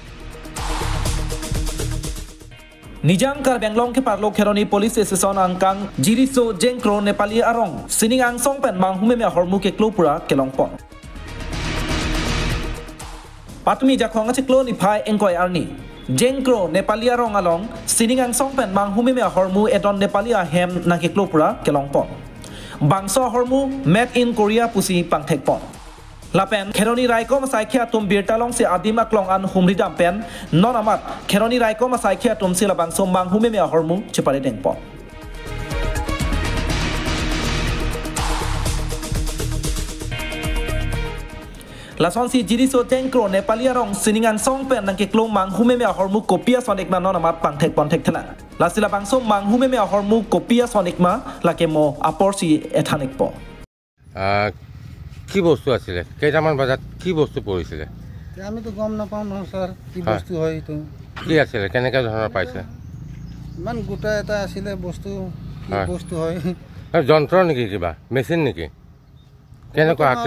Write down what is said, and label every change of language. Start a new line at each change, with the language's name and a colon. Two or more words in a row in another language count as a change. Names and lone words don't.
Karbi: Nijang kar benglong ke parlo kheroni police station angkang Jiriso Jeng Kro Nepali arong sining angsong pen manghu ahormu keklo pura kelongpon. Patumi jakhong keklo ni phai engkoi arni. Jeng Kro Nepali arong along sining angsong pen manghu ahormu edon Nepali ahem na keklo pura kelongpon. Bangso ahormu
English: made in Korea
Karbi: pusi pangthek pon. Lapen kheroni raiko masaikhia tum birtalong se adim aklong an humridam pen non amat kheroni raiko masaikhia tum se labangso manghu ahormu chepare dengpon. Lason si Jiriso Jeng Kro Nepali arong sining angsong pen nang keklo manghu ahormu kopia sonik ma non amat pangthek pon thek thana. Lasila bangso manghu ahormu kopia sonik ma lakemo aporsi ethanik po.
Assamese: কি বস্তু আছিল কেইটামান বাজাত কি বস্তু পৰিছিল আমি তো গম নাপাওঁ ন স্যার কি বস্তু হয় তো কি আছিল কেনেকা ধৰণৰ পাইছে মান গোটা এটা আছিল বস্তু কি বস্তু হয় যন্ত্ৰ নেকি কিবা মেচিন নেকি কেনেকা আছে